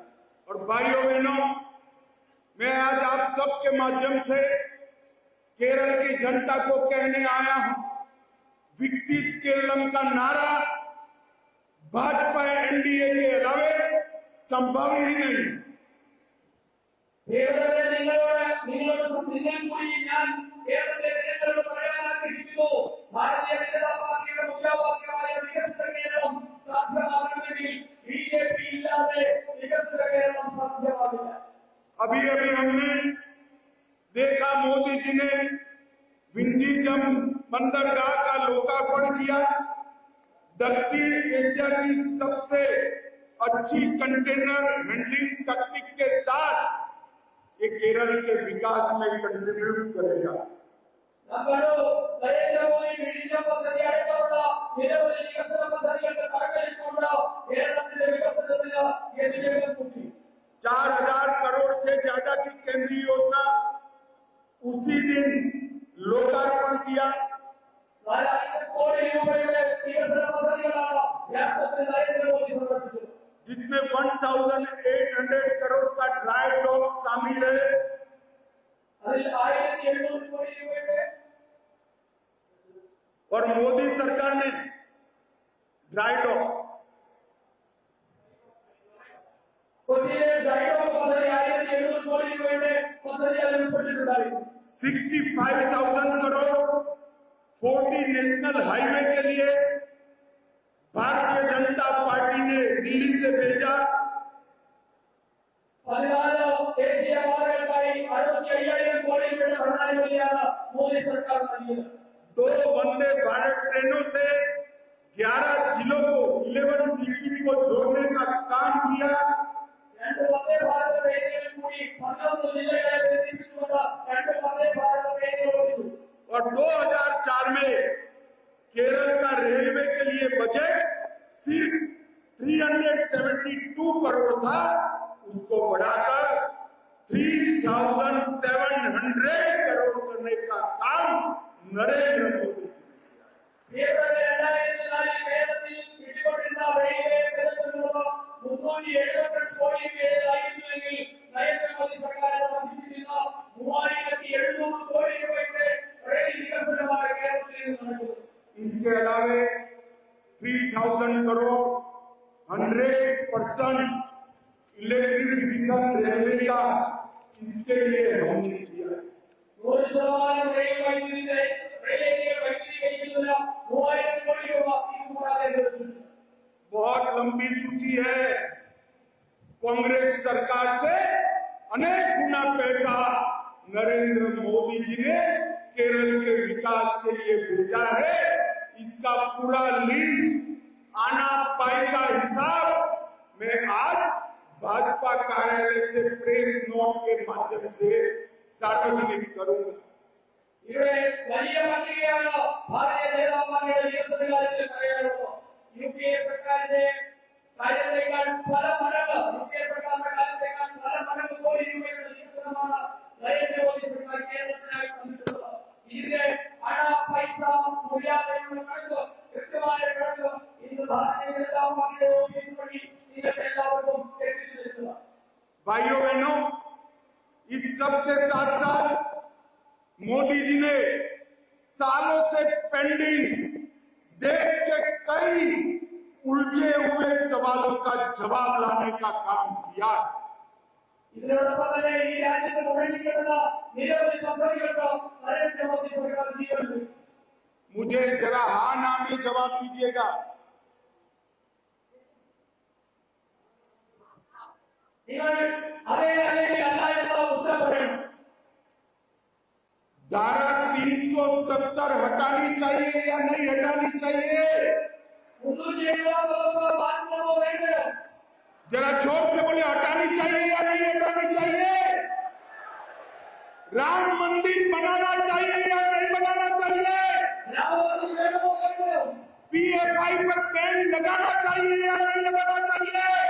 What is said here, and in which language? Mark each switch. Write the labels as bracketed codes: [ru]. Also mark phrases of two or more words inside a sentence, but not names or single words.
[hi] और भाइयों बहनों, मैं आज आप सबके माध्यम से केरल की जनता को कहने आया हूं, विकसित केरलम का नारा भाजपा एनडीए के अलावे संभव ही नहीं। [ml] ഭാരതീയ ജനതാ പാർട്ടിയുടെ മുദ്രാവാക്യമായ വികസിത കേരളം സാധ്യമാകണമെങ്കിൽ ബിജെപി ഇല്ലാതെ വികസിത കേരളം സാധ്യമാകില്ല. [hi] अभी अभी हमने देखा मोदी जी ने विंझीजम बंदरगाह का लोकार्पण किया। दक्षिण एशिया की सबसे अच्छी [en] container handling [hi] तकनीक के साथ ये केरल के विकास में कंट्रीब्यूट करेगा। [ml] നരേന്ദ്രമോദി വിഴിഞ്ഞം പദ്ധതി അടക്കമുള്ള നിരവധി വികസന പദ്ധതികളുടെ തറക്കല്ലിട്ടുകൊണ്ട് കേരളത്തിന്റെ വികസനത്തിന് ഗതിവേഗം കൂട്ടി. [hi] 4000 करोड़ से ज्यादा की केंद्रीय योजना उसी दिन लोकार्पण किया। [ml] 4000 കോടി രൂപയുടെ വികസന പദ്ധതികളാണ് യഥാർത്ഥത്തിൽ നരേന്ദ്രമോദി സമർപ്പിച്ചത്. [hi] जिसमें 1800 करोड़ का [en] dry dock [hi] शामिल है। [ml] അതിൽ 1700 കോടി രൂപയുടെ [hi] और मोदी सरकार ने [en] dry dock [ml] കൊച്ചിയിലെ ഡ്രൈഡോക്ക് പദ്ധതി 1700 കോടി രൂപയുടെ പദ്ധതി അതിൽ ഉൾപ്പെട്ടിട്ടുണ്ടായിരുന്നു. [hi] 65,000 करोड़ 40 [en] national highway [hi] के लिए भारतीय जनता पार्टी ने दिल्ली से भेजा। [ml] 14 ദേശീയ പാതകൾക്കായി 65,000 കോടി രൂപയുടെ ഭരണാനുമതിയാണ് മോദി സർക്കാർ നൽകിയത്. [hi] 2 वंदे भारत ट्रेनों से 11 जिलों को 11 डिस्ट्रिक्ट को जोड़ने का काम किया। [ml] 2 വന്ദേ ഭാരത് ട്രെയിനുകളിൽ കൂടി 11 ജില്ലകളെ ബന്ധിപ്പിച്ചുകൊണ്ട് 2 വന്ദേ ഭാരത് ട്രെയിനുകൾ ഓടിച്ചു. [hi] और 2004 में केरल का रेलवे के लिए बजट सिर्फ 372 करोड़ था, उसको बढ़ाकर 3,700 करोड़ करने का काम नरेंद्र मोदी [ml] കേരളത്തിൽ 2004 കേരളത്തിൽ പിടികൊണ്ടിരുന്ന റെയിൽവേ ബജറ്റ് 378 കോടി രൂപയായിരുന്നുവെങ്കിൽ നരേന്ദ്രമോദി സർക്കാർ വർദ്ധിപ്പിച്ചിരുന്ന 3,700 കോടി രൂപയുടെ റെയിൽ വികസനമാണ് കേരളത്തിൽ നടക്കുന്നത്. [hi] इसके अलावे 3,000 करोड़ 100% इलेक्ट्रिफिकेशन रेलवे का इसके लिए हमने किया। [ml] 100% റെയിൽ വൈദ്യുതിയുടെ റെയിലേരിയ വൈദ്യുതീകരിക്കുന്നതിന് 3000 കോടി രൂപ കൂടാതെ ലഭിച്ചിട്ടുണ്ട്. [hi] बहुत लंबी सूची है। कांग्रेस सरकार से अनेक गुना पैसा नरेंद्र मोदी जी ने केरल के विकास के लिए भेजा है। इसका पूरा लिस्ट आना पाई का हिसाब मैं आज भाजपा कार्यालय से [en] press note [hi] के माध्यम से सार्वजनिक करूंगा। [ml] ഇവിടെ വലിയ പട്ടികയാണ് ഭാരതീയ ജനതാ പാർട്ടിയുടെ വികസന കാര്യത്തിൽ പറയാനുള്ളത്. യുപിഎ സർക്കാരിന്റെ കാര്യത്തെക്കാൾ പല മടങ്ങ് യുപിഎ സർക്കാരിന്റെ കാലത്തേക്കാൾ പല മടങ്ങ് കോടി രൂപയുടെ വികസനമാണ് നരേന്ദ്രമോദി സർക്കാർ കേരളത്തിനായി തന്നിട്ടുള്ളത്. ഇതിന്റെ അണ പൈസ മൂല്യാങ്കനങ്ങളുടെ കണക്ക് കൃത്യമായ കണക്ക് ഇന്ന് ഭാരതീയ ജനതാ പാർട്ടിയുടെ ഓഫീസ് വഴി നിങ്ങൾക്ക് എല്ലാവർക്കും എത്തിച്ചു തരുന്നത്. [hi] भाइयों बहनों, इस सब के साथ साथ मोदी जी ने सालों से पेंडिंग देश के कई उलझे हुए सवालों का जवाब लाने का काम किया। [ml] ഇതിനോടൊപ്പം തന്നെ ഈ രാജ്യത്ത് മുഴങ്ങിക്കിടന്ന നിരവധി പദ്ധതികൾക്ക് നരേന്ദ്രമോദി സർക്കാർ ജീവൻ. [hi] मुझे जरा हाँ ना में जवाब दीजिएगा। [ml] നിങ്ങൾ അതേ അല്ലെങ്കിൽ അല്ല എന്നുള്ള ഉത്തരം പറയണം. [hi] धारा 370 हटानी चाहिए या नहीं हटानी चाहिए? [ml] 370 മാറ്റണമോ വേണ്ടയോ? [hi] जरा जोर से बोले, हटानी चाहिए या नहीं हटानी चाहिए? राम मंदिर बनाना चाहिए या नहीं बनाना चाहिए? [ml] രാമമന്ദിരം വേണമോ വേണ്ടയോ? [hi] पीएफआई पर बैन लगाना चाहिए या नहीं लगाना चाहिए?